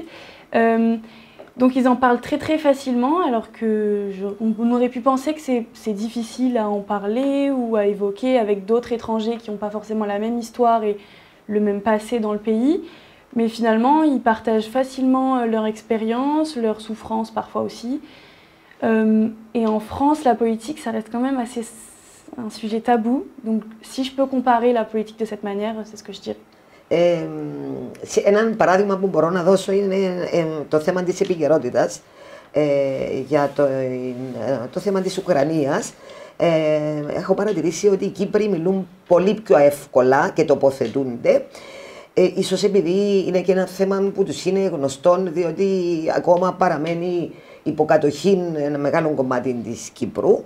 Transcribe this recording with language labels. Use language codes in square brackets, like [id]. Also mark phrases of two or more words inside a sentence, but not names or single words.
[fr] Donc ils en parlent très très facilement, alors qu'on aurait pu penser que c'est difficile à en parler ou à évoquer avec d'autres étrangers qui n'ont pas forcément la même histoire et le même passé dans le pays. Mais finalement, ils partagent facilement leur expérience, leurs souffrances parfois aussi. Et en France, la politique, ça reste quand même assez un sujet tabou. Donc si je peux comparer la politique de cette manière, c'est ce que je dirais. [el] Ένα παράδειγμα που μπορώ να δώσω είναι το θέμα της επικαιρότητας για το θέμα της Ουκρανίας. Έχω παρατηρήσει ότι οι Κύπροι μιλούν πολύ πιο εύκολα και τοποθετούνται. Ίσως επειδή είναι και ένα θέμα που τους είναι γνωστό, διότι ακόμα παραμένει υποκατοχή ένα μεγάλο κομμάτι της Κύπρου.